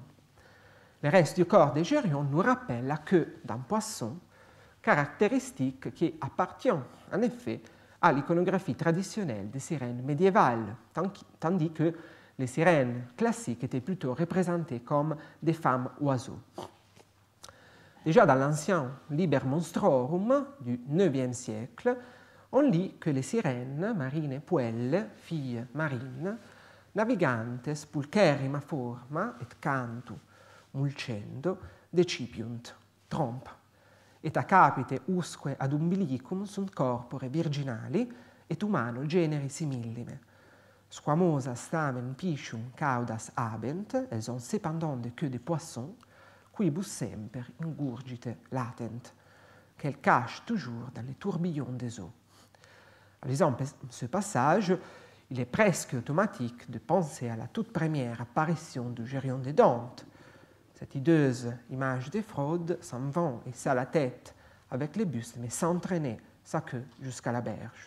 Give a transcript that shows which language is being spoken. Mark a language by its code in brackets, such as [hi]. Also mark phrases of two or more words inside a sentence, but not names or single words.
[fr] Le reste du corps des Gérions nous rappelle la queue d'un poisson, caractéristique qui appartient en effet à l'iconographie traditionnelle des sirènes médiévales, tandis que les sirènes classiques étaient plutôt représentées comme des femmes oiseaux. Déjà dans l'ancien Liber Monstrorum du IXe siècle, on lit que les sirènes, [la] marine puelle, [fr] filles marines, [la] navigantes pulcherrima forma et cantu mulcendo decipiunt, trompe, et a capite usque ad umbilicum sunt corpore virginali et humano generi simillime. Squamosa stamen piscium caudas habent, [fr] elles ont cependant des queues de poisson, [la] quibus semper ingurgite latent, [fr] qu'elles cachent toujours dans les tourbillons des eaux. En lisant ce passage, il est presque automatique de penser à la toute première apparition du Gérion de Dante. Cette hideuse image de fraude s'en va et ça la tête avec les bustes, mais sans traîner sa queue jusqu'à la berge.